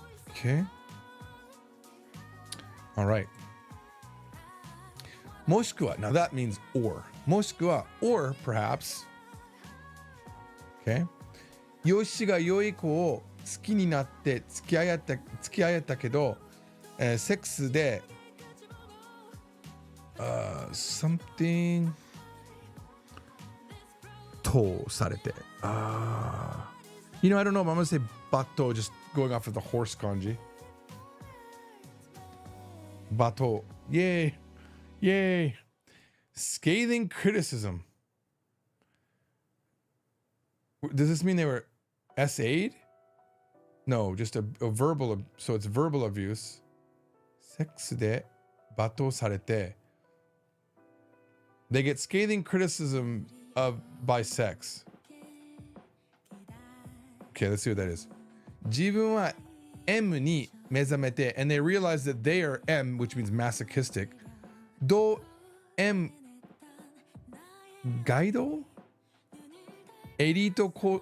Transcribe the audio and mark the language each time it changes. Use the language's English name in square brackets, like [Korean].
[English] Okay. All right. もしくは, now that means or. もしくは, or perhaps. Okay. [Japanese] 容姿が良い子を好きになって付き合ったけど、セックスで、something とされて。 [English] You know, I don't know, but I'm going to say bato, just going off of the horse kanji. Bato. Yay. Yay. Scathing criticism. Does this mean they were SA'd? No, just a verbal, so it's verbal abuse. [Japanese] セックスで罵倒されて. [English] They get scathing criticism by sex. Okay, let's see what that is. [Japanese] 自分は M に目覚めて [English] and they realize that they are M, which means masochistic. Do M Gaido? Elite course.